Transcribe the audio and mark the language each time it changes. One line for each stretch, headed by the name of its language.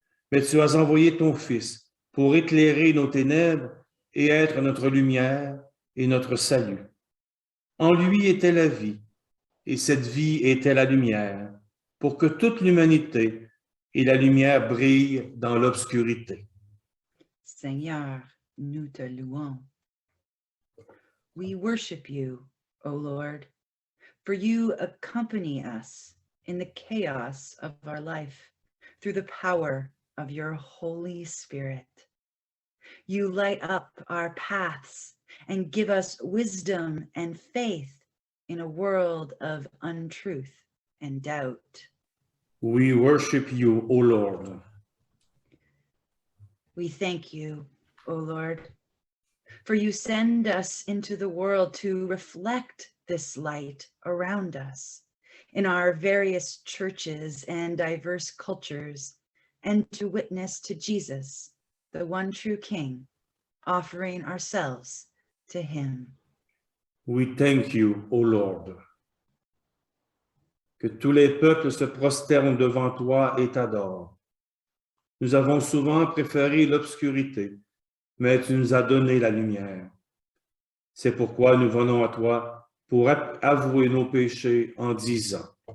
French: Mais tu as envoyé ton Fils pour éclairer nos ténèbres et être notre lumière et notre salut. En lui était la vie, et cette vie était la lumière, pour que toute l'humanité et la lumière brillent dans l'obscurité. Seigneur, nous te louons.
English: We worship you, O Lord, for you accompany us in the chaos of our life through the power of your Holy Spirit. You light up our paths and give us wisdom and faith in a world of untruth and doubt. We worship you, O Lord. We thank you, O Lord, for you send us into the world to reflect this light around us in our various churches and diverse cultures, and to witness to Jesus, the one true King, offering ourselves to him. We thank you, O Lord.
French: Que tous les peuples se prosternent devant toi et t'adorent. Nous avons souvent préféré l'obscurité, mais tu nous as donné la lumière. C'est pourquoi nous venons à toi pour avouer nos péchés en disant: